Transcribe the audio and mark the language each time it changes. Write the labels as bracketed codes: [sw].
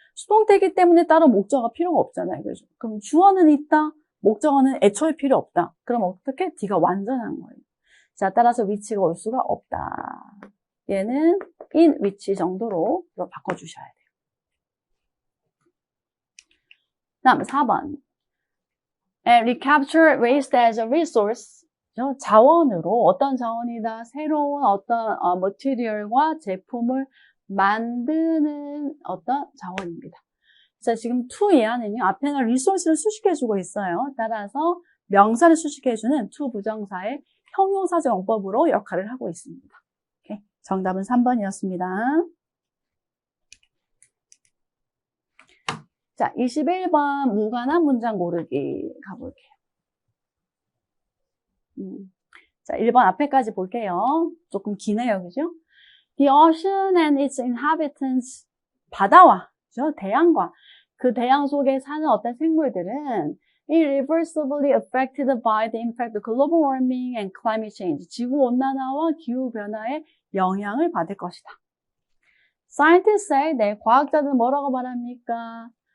[ko] 수동태이기 때문에 따로 목적어가 필요가 없잖아요. 그죠? 그럼 주어는 있다. 목적어는 애초에 필요 없다. 그럼 어떻게? D가 완전한 거예요. 자, 따라서 위치가 올 수가 없다. 얘는 in 위치 정도로 바꿔주셔야 돼요. 다음 4번. [en] recapture waste as a resource. [ko] 자원으로 어떤 자원이다. 새로운 어떤 머티리얼과 제품을 만드는 어떤 자원입니다. 자, 지금 to 이하는요. 앞에는 resource를 수식해주고 있어요. 따라서 명사를 수식해주는 to 부정사의 형용사적 용법으로 역할을 하고 있습니다. 오케이. 정답은 3번이었습니다. 자, 21번 무관한 문장 고르기 가볼게요. 자, 1번 앞에까지 볼게요. 조금 기네요, 그죠? [en] The ocean and its inhabitants, [ko] 바다와, 그죠? 대양과 그 대양 속에 사는 어떤 생물들은 [en] irreversibly affected by the impact of global warming and climate change, [ko] 지구온난화와 기후변화의 영향을 받을 것이다. [en] Scientists say, [ko] 네, 과학자들은 뭐라고 말합니까?